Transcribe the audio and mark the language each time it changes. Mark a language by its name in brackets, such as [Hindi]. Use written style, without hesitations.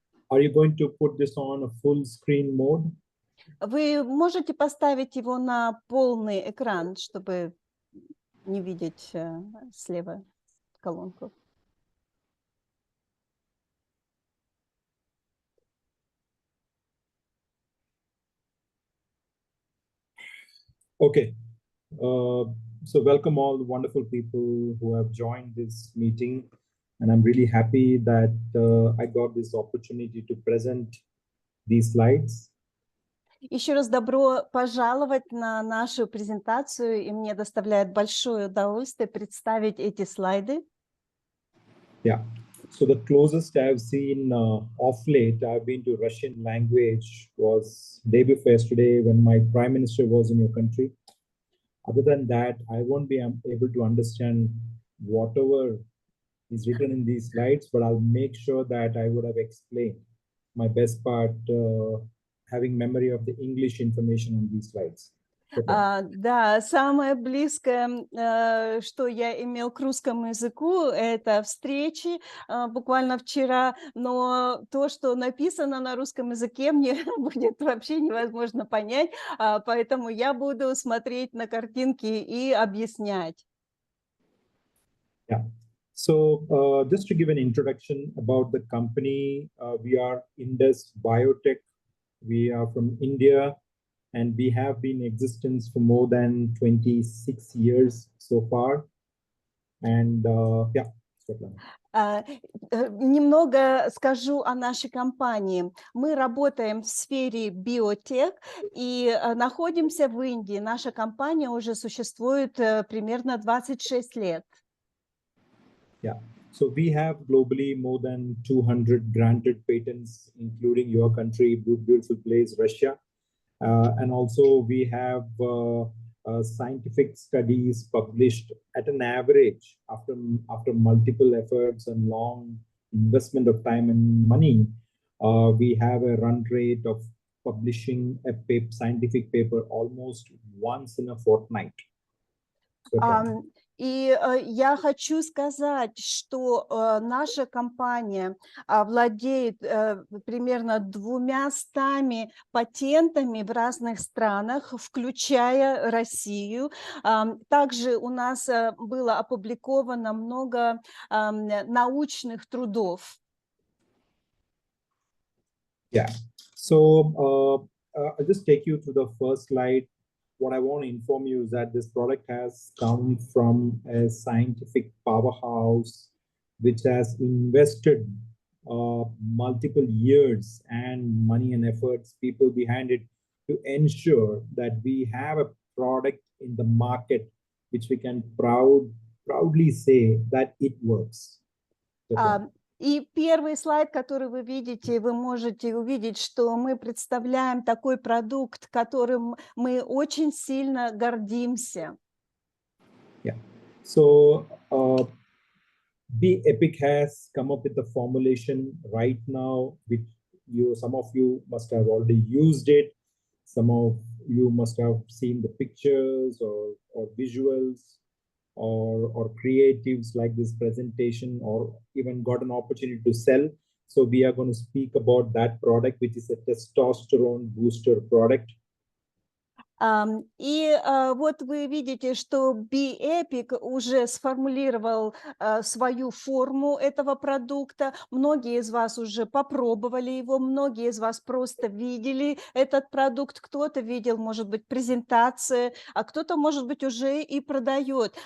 [English] Are you going to put this on a full screen mode? [Russian] Вы можете поставить его на полный экран, чтобы не видеть слева колонку? [English] Okay. So welcome all the wonderful people who have joined this meeting. And I'm really happy that I got this opportunity to present these slides. [Russian] Еще раз добро пожаловать на нашу презентацию, и мне доставляет большое удовольствие представить эти слайды. [English] Yeah. So the closest I've seen of late, I've been to Russian language was day before yesterday when my prime minister was in your country. Other than that, I won't be able to understand whatever is written in these slides, but I'll make sure that I would have explained my best part, having memory of the English information on these slides. [Russian] Да, самое близкое, что я имел к русскому языку, это встречи буквально вчера, но то, что написано на русском языке, мне будет вообще невозможно понять, поэтому я буду смотреть на картинки и объяснять. [English] Yeah. So just to give an introduction about the company, we are Indus Biotech. We are from India. And we have been in existence for more than 26 years so far. And yeah. [Russian] Немного скажу о нашей компании. Мы работаем в сфере биотех и находимся в Индии. Наша компания уже существует примерно 26 лет. [English] Yeah. So we have globally more than 200 granted patents, including your country, beautiful place, Russia. And also we have scientific studies published at an average after multiple efforts and long investment of time and money. We have a run rate of publishing a scientific paper almost once in a fortnight. [Russian] И я хочу сказать, что наша компания владеет примерно 200 патентами в разных странах, включая Россию. Также у нас было опубликовано много научных трудов. [English] Yeah. So I'll just take you to the first slide. What I want to inform you is that this product has come from a scientific powerhouse which has invested multiple years and money and efforts, people behind it, to ensure that we have a product in the market which we can proudly say that it works. [Russian] И первый слайд, который вы видите, вы можете увидеть, что мы представляем такой продукт, которым мы очень сильно гордимся. [English] Yeah. So Epic has come up with a formulation right now, which some of you must have already used it. Some of you must have seen the pictures or visuals. Or creatives like this presentation, or even got an opportunity to sell. So we are going to speak about that product, which is a testosterone booster product. [Russian] И вот вы видите, что B-Epic уже сформулировал свою форму этого продукта. Многие из вас уже попробовали его, многие из вас просто видели этот продукт. Кто-то видел, может быть, презентации, а кто-то, может быть, уже и продает.